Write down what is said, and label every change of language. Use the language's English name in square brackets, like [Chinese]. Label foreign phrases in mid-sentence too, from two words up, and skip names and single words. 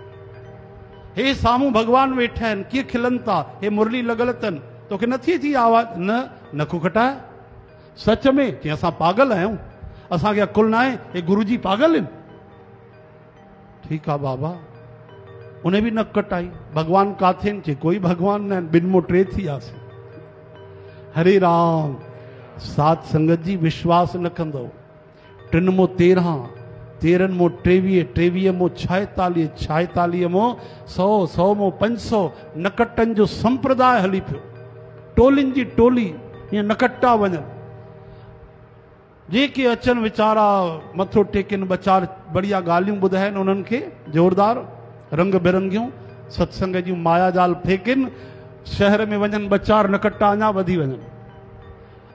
[Sindhi] हे साम्हूं भॻवान वेठा आहिनि, कीअं खिलनि था, हे मुरली लॻल अथनि, तोखे नथी अची आवाज़? न नको कटाए। सच में? चई असां पागल आहियूं, असांखे अकुल न आहे, हे गुरू जी पागल आहिनि। ठीकु आहे बाबा। उन बि न कटाई। भॻवान काथे आहिनि? चई कोई भॻवान न आहिनि, 2 मां 3 थी वियासीं। हरे राम। साध संगत जी विश्वास न कंदो। 3 मां 13, 13 मां 23, 23 मां 46, 46 मां 100, 100 मां 500 नकटनि जो संप्रदाय हली पियो। टोलियुनि जी टोली ईअं नकट्टा वञनि। जेके अचनि वीचारा मथो टेकनि, 2-4 बढ़िया ॻाल्हियूं ॿुधाइनि उन्हनि खे ज़ोरदार, रंग बिरंगियूं सत्संग जूं माया जाल फेकिन, शहर में वञनि 2-4 नकट्टा अञा वधी वञनि।